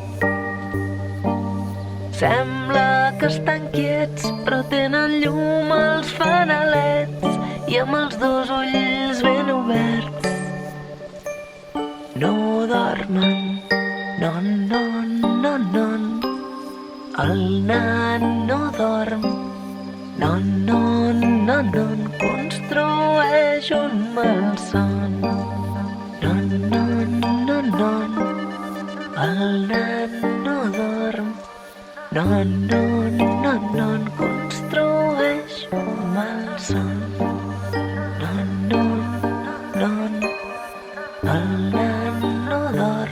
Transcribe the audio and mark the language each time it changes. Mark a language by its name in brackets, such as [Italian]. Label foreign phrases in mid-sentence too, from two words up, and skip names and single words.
[Catalan] Sembla que estan quiets, però tenen llum als fanalets i amb els dos ulls ben oberts. No dormen, [French] non, non, non, non, [Catalan] el nan no dorm. [French] Non, non, non, non, [Catalan] construeix un malson. [French] Non, non, non, non, [Catalan] el nan no dorm. [French] Non, non, non, non, [Catalan] construeix un malson. [French] Non, non, non, [Catalan] el nan no dorm.